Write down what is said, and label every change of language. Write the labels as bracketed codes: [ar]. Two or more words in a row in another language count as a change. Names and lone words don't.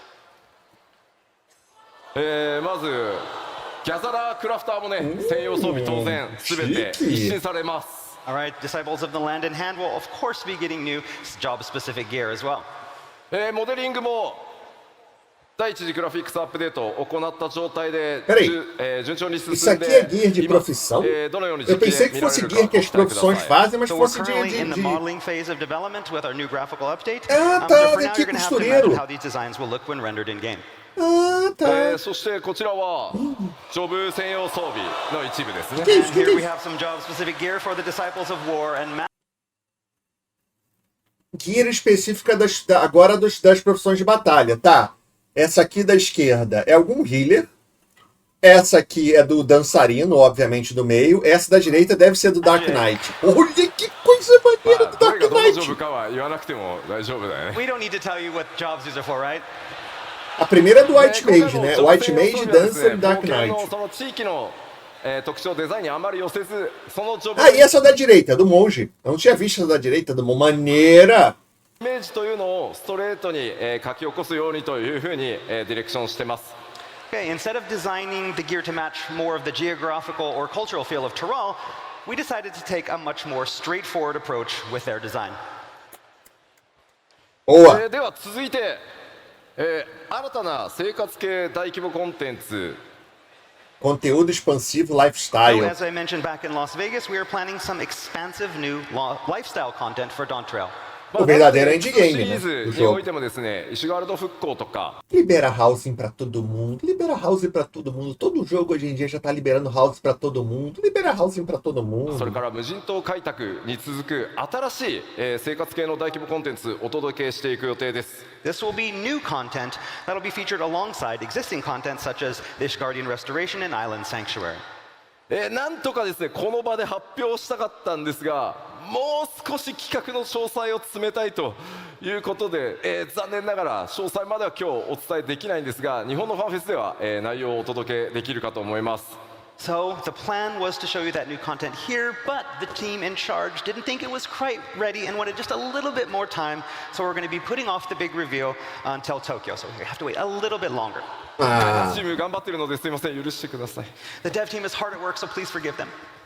[ja] まずギャザラークラフターもね専用装備当然すべて一新されます。 [en] All right, disciples of the land in hand will of course be getting new job-specific gear as well. [ja] モデリングも第一次グラフィックスアップデートを行った状態で [pt] Peraí, [ja] 順調に進 [pt] isso [ja] ん [pt] aqui é [ja] で [pt] gear de [ja] 今 [pt] profissão? [ja] どのように [pt] Eu [ja] 実機 [pt] pensei [ja] で [pt] que [ja] 見られ [pt] fosse [ja] るか [pt] gear [ja] ご [pt] que [ja] 期 [pt] as [ja] 待くださ [pt] profissões [ja] い。 [pt] fazem, mas [en] So we're [pt] fosse [en] currently in the [pt] de... [en] modeling phase of development with our new graphical update. [pt] Ah, [en] So [pt] tá, [en] for now, [pt] aqui [en] you're going to have to [pt] costureiro. [en] imagine how these designs will look when rendered in game. [pt] Ah, tá. [ja] そしてこちらはジョブ専用装備の一部ですね。 [pt] Que isso, [en] And [pt] que [en] here we [pt] isso? [en] have some job-specific gear for the disciples of war and [pt] Gear específica agora das profissões de batalha, tá? Essa aqui da esquerda é algum healer. Essa aqui é do dançarino, obviamente, do meio. Essa da direita deve ser do Dark Knight. Olha que coisa maneira do [ja] ど [pt] Dark [ja] れがどのジョ [pt] Knight! [ja] ブかは言わなくても大丈夫だよね。 [en] we don't need to tell you what jobs these are for, right? [pt] A primeira é do White [ja] 今回 [pt] Mage, [ja] の [pt] né? [ja] ジョブ [pt] White [ja] 専用 [pt] Mage, [ja] 装備はですね [pt] Dancer e Dark [ja] 冒険 [pt] Knight. [ja] のその地域の特徴デザインにあまり寄せずそのジョブ [pt] Ah, e essa da direita, do monge. Eu não tinha visto essa da direita, do monge. Maneira! [ja] イメージというのをストレートに書き起こすようにというふうにディレクションしてます。 [en] Okay, instead of designing the gear to match more of the geographical or cultural feel of Tyrol, we decided to take a much more straightforward approach with their design. [pt] Boa! [ja] では続いて、新たな生活系大規模コンテンツ [pt] Conteúdo expansivo [en] So, lifestyle. as I mentioned back in Las Vegas, we are planning some expansive new lifestyle content for DAWNTRAIL. [pt] O verdadeiro [ja] シ [pt] endgame, [ja] リ [pt] né? [ja] ーズ [pt] Do [ja] におい [pt] jogo. [ja] てもですね、石ガールド復興とか [pt] Libera housing pra todo mundo. Libera housing pra todo mundo. Todo jogo hoje em dia já tá liberando housing pra todo mundo. Libera housing pra todo [ja] それ [pt] mundo. [ja] から無人島開拓に続く新しい、生活系の大規模コンテンツお届けしていく予定です。 [en] This will be new content that will be featured alongside existing content such as Dish Guardian Restoration and Island Sanctuary. [ja] なんとかですねこの場で発表したかったんですがもう少し企画の詳細を詰めたいということで、残念ながら詳細までは今日お伝えできないんですが日本のファンフェスでは、内容をお届けできるかと思います。 [en] So the plan was to show you that new content here, but the team in charge didn't think it was quite ready and wanted just a little bit more time. So we're going to be putting off the big reveal until Tokyo. So we have to wait a little bit longer. [ja] チーム頑張ってるのですいません許してください。 [en] The dev team is hard at work, so please forgive them.